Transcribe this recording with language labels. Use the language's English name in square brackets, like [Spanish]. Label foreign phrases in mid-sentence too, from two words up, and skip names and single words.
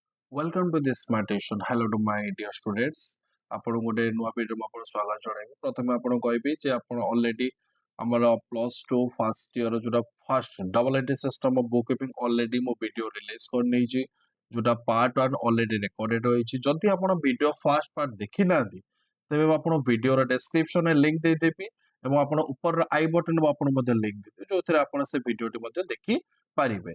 [English] Welcome to this meditation. Hello to my dear students. [Odia] ଆପଣ ଗୋଟେ ନୂଆ ଭିଡ଼ିଓ ମୁଁ ଆପଣଙ୍କୁ ସ୍ୱାଗତ ଜଣାଇବି। ପ୍ରଥମେ ଆପଣଙ୍କୁ କହିବି ଯେ ଆପଣ ଅଲରେଡି ଆମର +2 [English] first year [Odia] ଯୋଉଟା [English] first double entry system of book keeping already [Odia] ମୁଁ [English] video release [Odia] କରିନେଇଛି, ଯୋଉଟା [English] part 1 already recorded [Odia] ହୋଇଛି। ଯଦି ଆପଣ [English] video first part [Odia] ଦେଖି ନାହାନ୍ତି ତେବେ ମୁଁ ଆପଣଙ୍କୁ [English] video-ର description-ରେ [Odia] ଲିଙ୍କ ଦେଇଦେବି ଏବଂ ଆପଣ ଉପରର [English] i button [Odia] ମୁଁ ଆପଣଙ୍କୁ ମଧ୍ୟ ଲିଙ୍କ ଦେଇଦେବି, ଯୋଉଥିରେ ଆପଣ ସେ ଭିଡ଼ିଓଟି ମଧ୍ୟ ଦେଖି ପାରିବେ।